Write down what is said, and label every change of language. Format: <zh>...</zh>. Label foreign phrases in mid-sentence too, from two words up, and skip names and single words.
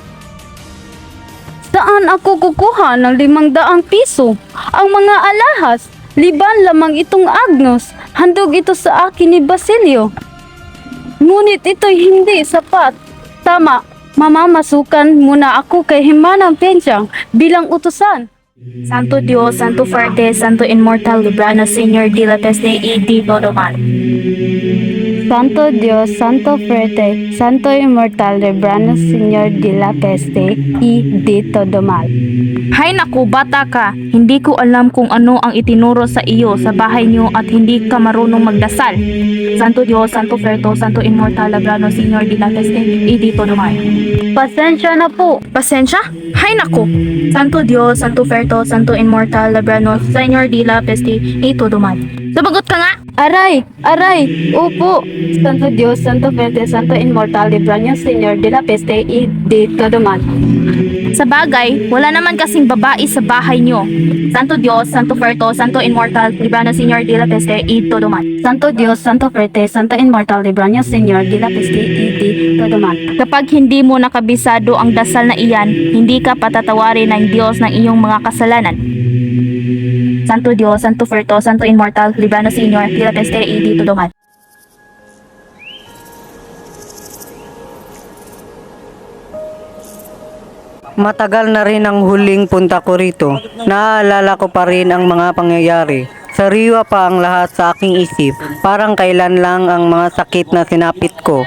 <tl>Saan ako kukuha ng 500 piso? Ang mga alahas, liban lamang itong Agnos. Handog ito sa akin ni Basilio. Ngunit ito'y hindi sapat. Tama, mamamasukan muna ako kay Himanang Pensyang bilang utusan.</tl> <es>Santo Dios, Santo Fuerte, Santo Immortal, Librano, Señor de la Peste y de todo mal. Santo Dios, Santo Fuerte, Santo Immortal, Libranos, Señor de la Peste y de todo mal.</es> <tl>Hay naku, bata ka. Hindi ko alam kung ano ang itinuro sa iyo sa bahay niyo at hindi ka marunong magdasal.</tl> <es>Santo Dios, Santo Fuerte, Santo Immortal, Librano, Señor de la Peste y de todo mal.</es> <tl>Pasensya na po. Pasensya? Hay naku.</tl> <es>Santo Dios, Santo Fuerte, Santo Immortal, Librano, Señor de la Peste y todo mal.</es> <tl>Sabagot ka nga! Aray! Aray! Opo!</tl> <es>Santo Dios, Santo Fuerte, Santo Immortal, Libranos, Señor de la Peste y de todo mal.</es> <tl>Sa bagay, wala naman kasing babae sa bahay niyo.</tl> <es>Santo Dios, Santo Fuerte, Santo Immortal, Librano, Señor de la Peste y todo mal. Santo Dios, Santo Fuerte, Santo Immortal, Libranos, Señor de la Peste y de todo mal.</es> <tl>Kapag hindi mo nakabisado ang dasal na iyan, hindi ka patatawarin ng Diyos ng iyong mga kasalanan.</tl> <es>Santo Dios, Santo Fuerte, Santo Immortal, Librano, Señor de la Peste y de todo mal.</es> <tl>Matagal na rin ang huling punta ko rito. Naaalala ko pa rin ang mga pangyayari. Sariwa pa ang lahat sa aking isip. Parang kailan lang ang mga sakit na sinapit ko.</tl>